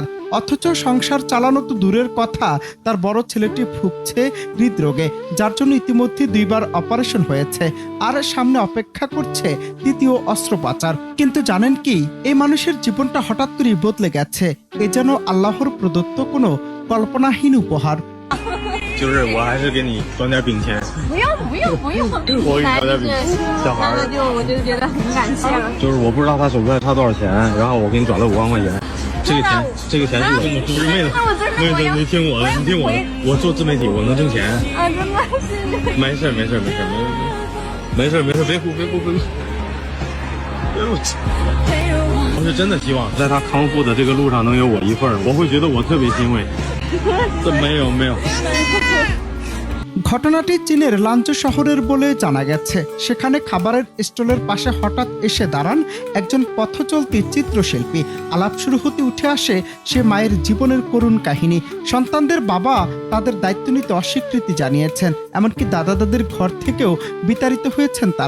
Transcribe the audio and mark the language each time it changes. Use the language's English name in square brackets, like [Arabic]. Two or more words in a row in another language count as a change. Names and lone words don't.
[Bangla] অথচ সংসার চালানো তো দূরের কথা, তার বড় ছেলেটি ভুগছে হৃদরোগে, যার জন্য ইতিমধ্যে 2বার অপারেশন হয়েছে, আর সামনে অপেক্ষা করছে দ্বিতীয় অস্ত্রোপচার। কিন্তু জানেন কি, এই মানুষের জীবনটা হঠাৎ করেই বদলে গেছে। এ যেন আল্লাহর প্রদত্ত কোনো কল্পনাহীন উপহার। [Chinese] 就是我还是给你装点饼钱。不用不用不用，我给你装点饼，小孩儿。我就觉得很感谢了。就是我不知道他手机差多少钱，然后我给你转了5万块钱。这个钱是我不是妹子，妹子你听我的，你听我的，我做自媒体我能挣钱。啊，真的是。没事没事没事没事没事，别哭别哭别哭。我是真的希望在他康复的这个路上能有我一份，我会觉得我特别欣慰。没有没有。 [Bangla] ঘটনাটি চীনের লাঞ্চু শহরের বলে জানা গেছে। সেখানে খাবারের স্টলের পাশে হঠাৎ এসে দাঁড়ান একজন পথচলতি চিত্রশিল্পী। আলাপ শুরু হতে উঠে আসে সে মায়ের জীবনের করুণ কাহিনী। সন্তানদের বাবা তাদের দায়িত্ব নিতে অস্বীকৃতি জানিয়েছেন, এমনকি দাদা দাদির ঘর থেকেও বিতাড়িত হয়েছেন তারা।